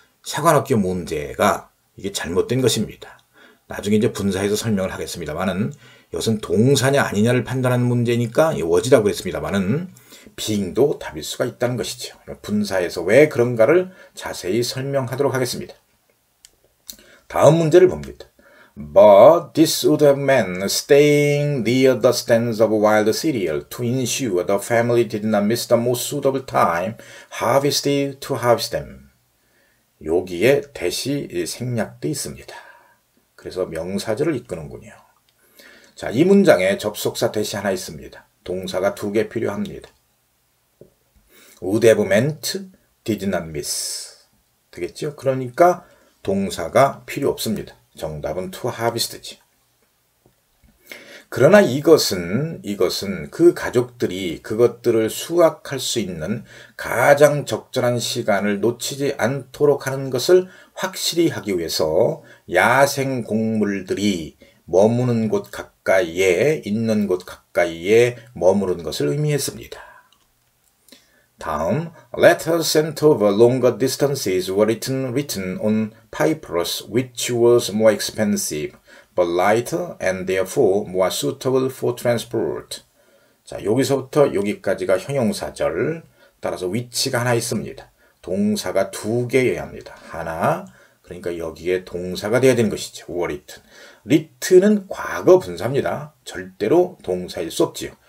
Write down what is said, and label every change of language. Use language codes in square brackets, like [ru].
[ko] 사관학교 문제가 이게 잘못된 것입니다. 나중에 이제 분사해서 설명을 하겠습니다만은 이것은 동사냐 아니냐를 판단하는 문제니까 was라고 했습니다만은 being도 답일 수가 있다는 것이죠. 분사해서 왜 그런가를 자세히 설명하도록 하겠습니다. 다음 문제를 봅니다. [en] But this would have meant staying near the stands of wild cereal to ensure the family did not miss the most suitable time harvested to harvest them. [ko] 여기에 대시 생략돼 있습니다. 그래서 명사절을 이끄는군요. 자, 이 문장에 접속사 대시 하나 있습니다. 동사가 2개 필요합니다. [en] would have meant, did not miss. [ko] 되겠죠? 그러니까 동사가 필요 없습니다. 정답은 to harvest지. 그러나 이것은 그 가족들이 그것들을 수확할 수 있는 가장 적절한 시간을 놓치지 않도록 하는 것을 확실히 하기 위해서 야생 곡물들이 머무는 곳 가까이에 있는 곳 가까이에 머무른 것을 의미했습니다. 다음, [en] letters sent over longer distances were written on papyrus which was more expensive but lighter and therefore more suitable for transport. [ko] 자, 여기서부터 여기까지가 형용사절. 따라서 위치가 하나 있습니다. 동사가 두 개여야 합니다. 하나, 그러니까 여기에 동사가 돼야 되는 것이죠. [en] were written. [ko] written은 과거 분사입니다. 절대로 동사일 수 없지요.